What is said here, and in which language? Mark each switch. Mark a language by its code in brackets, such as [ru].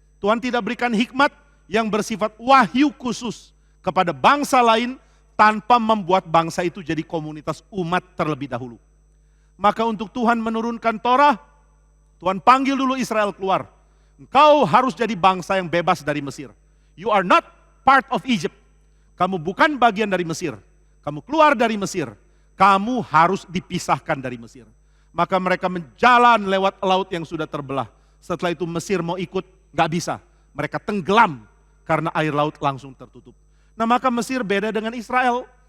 [id] Tuhan tidak berikan hikmat yang bersifat wahyu khusus kepada bangsa lain tanpa membuat bangsa itu jadi komunitas umat terlebih dahulu. Maka untuk Tuhan menurunkan Torah, Tuhan panggil dulu Israel keluar. Engkau harus jadi bangsa yang bebas dari Mesir. [en] You are not part of Egypt. [id] Kamu bukan bagian dari Mesir. Kamu keluar dari Mesir. Kamu harus dipisahkan dari Mesir. Maka mereka menjalan lewat laut yang sudah terbelah. Setelah itu Mesir mau ikut, gak bisa. Mereka tenggelam karena air laut langsung tertutup. Nah maka Mesir beda dengan Israel.